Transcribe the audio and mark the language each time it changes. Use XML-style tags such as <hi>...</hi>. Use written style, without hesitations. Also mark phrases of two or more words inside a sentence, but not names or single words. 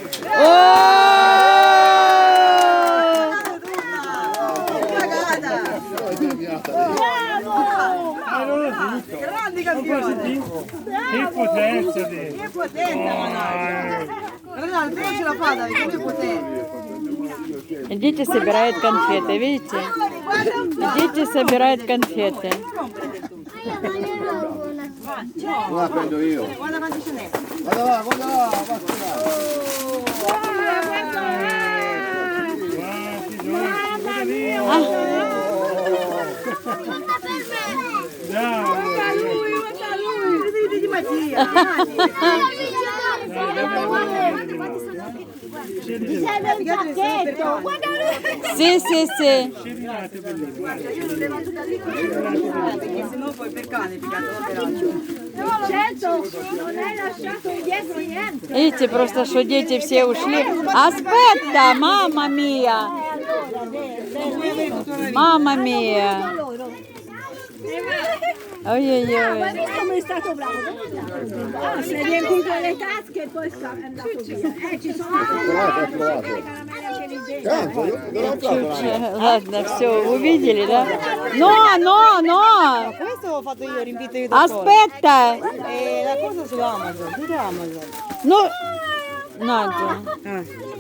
<it>Grandi campioni! Che potenza di... Che potenza, Renato, te ce la fa, Davide, che potenza!</it> <ru>Дети собирают конфеты, видите? Дети собирают конфеты.</ru> <it>La prendo io. Guarda quanti ce n'è! Guarda là, Guarda lui! Vedete di Mattia! Mi serve un pacchetto. Guarda lui. Sì. Io non levo tutta lì perché sennò poi per cane piccato Certo, non hai lasciato indietro niente.</it> <ru>Видите, просто что дети все ушли.</ru> <it>Aspetta, mamma mia! Mamma mia! Oi. Ma visto come è stato bravo? Ah, si è riempito le tasche e poi è andato via. Ci sono anche le caramelle anche lì dentro.</it> <ru>Ладно, все, увидели, да?</ru> <it>No! Questo ho fatto io, riempito io da solo. Aspetta! E la cosa su Amazon, tutto Amazon.</it> <ru>Ну, Надя.</ru>